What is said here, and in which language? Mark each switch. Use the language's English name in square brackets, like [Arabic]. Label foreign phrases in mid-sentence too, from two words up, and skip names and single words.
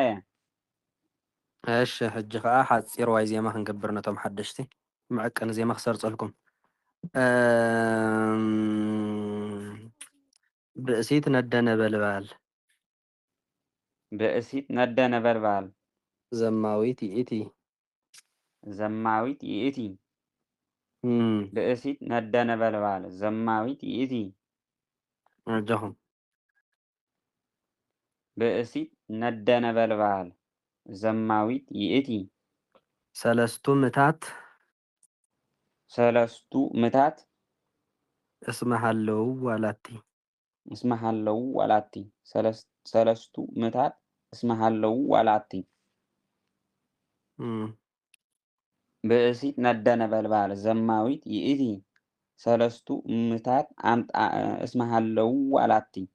[Tigrinya] እሺ ሕጂ ከዓ ሓፂር ዋይ ዜማ ክንገብር ነቶም ሓደሽቲ ምዕቅን ዜማ ክሰርፀልኩም [Geez] ብእሲት ነደ ነበልባል ዘማዊት ይእቲ ብእሲት ነደ ነበልባል ዘማዊት ይእቲ [Tigrinya] እጆኹም [Geez] ብእሲት ነደ ነበልባል ዘማዊት ይእቲ ሰለስቱ ምታት እስመሃለው ዋላቲ ሰለስቱ ምታት እስመሃለው ዋላቲ ብእሲት ነደ ነበልባል ዘማዊት ይእቲ ሰለስቱ ምታት እስመሃለው ዋላቲ